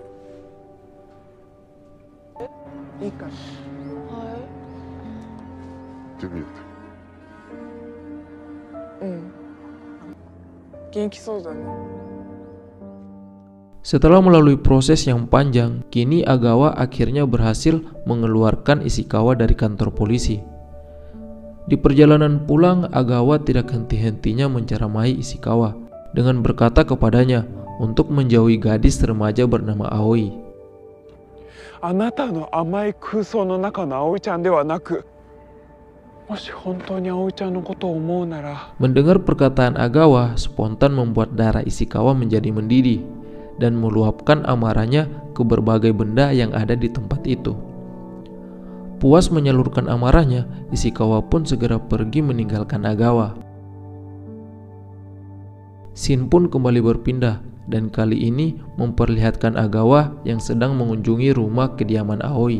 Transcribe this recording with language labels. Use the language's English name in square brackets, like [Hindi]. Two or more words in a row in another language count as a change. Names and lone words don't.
[Indonesian] Setelah melalui proses yang panjang, kini Agawa akhirnya berhasil mengeluarkan Ishikawa dari kantor polisi. Di perjalanan pulang, Agawa tidak henti-hentinya menceramahi Ishikawa dengan berkata kepadanya untuk menjauhi gadis remaja bernama Aoi. [Japanese] あなたの甘い空想の中の葵ちゃんではなく、もし本当に葵ちゃんのことを思うなら。 [Indonesian] Mendengar perkataan Agawa spontan membuat darah Ishikawa menjadi mendidih dan meluapkan amarahnya ke berbagai benda yang ada di tempat itu. Puas menyalurkan amarahnya, Ishikawa pun segera pergi meninggalkan Agawa. Scene pun kembali berpindah dan kali ini memperlihatkan Agawa yang sedang mengunjungi rumah kediaman Aoi.